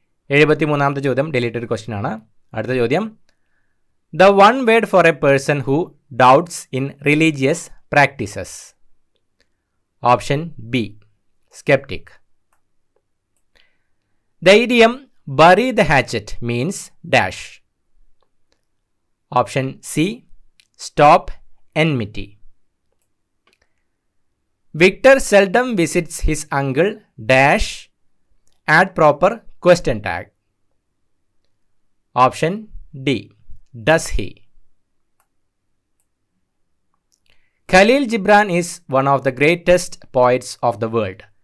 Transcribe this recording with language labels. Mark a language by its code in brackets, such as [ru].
[ml] 73ാമത്തെ ചോദ്യം deleted question ആണ്. അടുത്ത ചോദ്യം. [en] The one word for a person who doubts in religious practices. Option B skeptic. The idiom bury the hatchet means dash. Option C stop enmity. Victor seldom visits his uncle dash add proper question tag. Option D does he. Khalil Gibran is one of the greatest poets of the world.